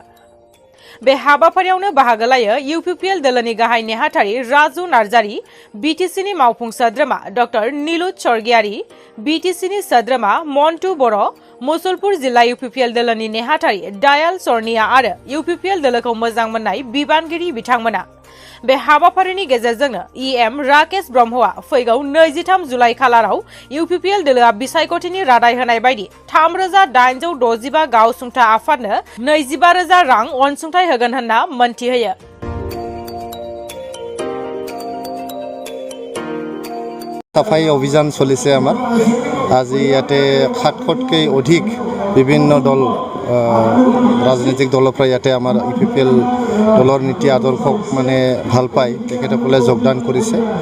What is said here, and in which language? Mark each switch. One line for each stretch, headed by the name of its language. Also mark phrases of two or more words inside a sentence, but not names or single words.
Bodo: बे हाबाफारियावनो बाहागो लायो इउपिपिएल दोलोनि गाहाय नेहाथारि राजु नार्जारी, बिटिसिनि मावफुं सोद्रोमा डक्टर नीलुत स्वर्गियारी, बिटिसिनि सोद्रोमा मन्टु बर', मुसलपुर जिल्ला इउपिपिएल दोलोनि नेहाथारि दायाल सरनिया आरो इउपिपिएल दोलोखौ मोजां मोननाय बिबानगिरि बिथांमोना। बे हाबाफारिनि गेजेरजोंनो इएम राकेश ब्रह्मआ फैगौ 23 जुलाइ खालाराव इउपिपिएल दोलोआ बिसायख'थिनि रादाय होनाय बायदि 3865 गावसुंथा आफादनो 25,000 रां अनसुंथाइ होगोन होनना मोनथिहोयो।
Assamese: সাফাই অভিযান চলিছে আমাৰ আজি ইয়াতে 700তকৈ অধিক বিভিন্ন দল ৰাজনৈতিক দলৰ পৰা ইয়াতে আমাৰ ইউপিপিএল দলৰ নীতি আদৰ্শক মানে ভাল পায় তেখেতসকলে যোগদান কৰিছে।